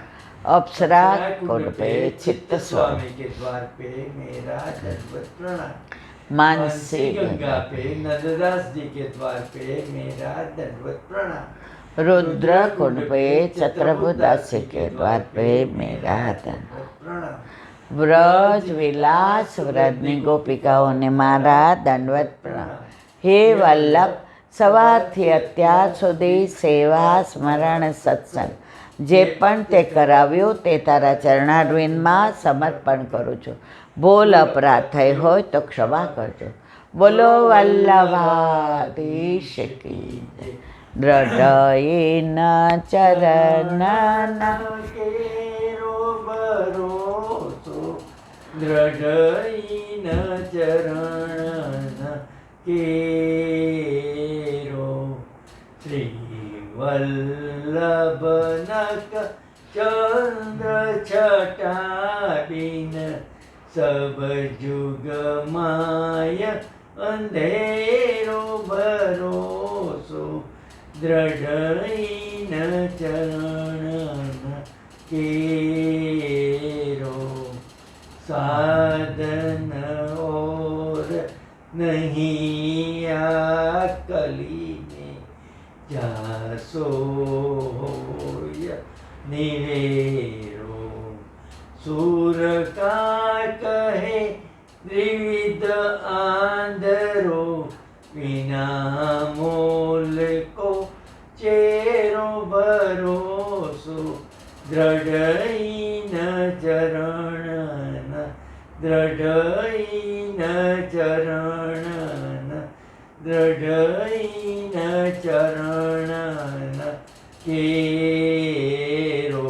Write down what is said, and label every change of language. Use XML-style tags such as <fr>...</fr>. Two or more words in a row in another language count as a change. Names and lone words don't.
<hi>अप्सरा कुंड पे चित्त स्वामी के द्वार पे मेरा दंडवत प्रणाम. मानसी गंगा पे नंददास जी के द्वार पे मेरा दंडवत प्रणाम. रुद्र कुंड पे चत्रभुदास जी के द्वार पे मेरा दंडवत प्रणाम.</hi> <gu>વ્રજ વિલાસ વ્રજની ગોપિકાઓને મારા દંડવત પ્રણામ. हे वल्लभ, સવારથી અત્યાર સુધી સેવા સ્મરણ સત્સંગ જે પણ તે કરાવ્યું તે તારા ચરણારવિંદમાં સમર્પણ કરું છું. ભૂલ અપરાધ થઈ હોય તો ક્ષમા કરજો.</gu> <hi>बोलो वल्लभाधीश की जय.</hi> <bra>दृढ़यन चरण केरो भरोसो, दृढ़यन चरण केरो. श्री वल्लभनक चंद्र छटाबीन सब जुग माय अंधेरो भरोसो, दृढ़ चरण केरो. साधन और नहीं कली में जासो निवेरो. सुर का कहे त्रिविध आंधरो, बिना मोल को चेरो भरोसो, दृढ़इन चरण दृढ़इन चरण दृढ़इन चरण केरो.</bra>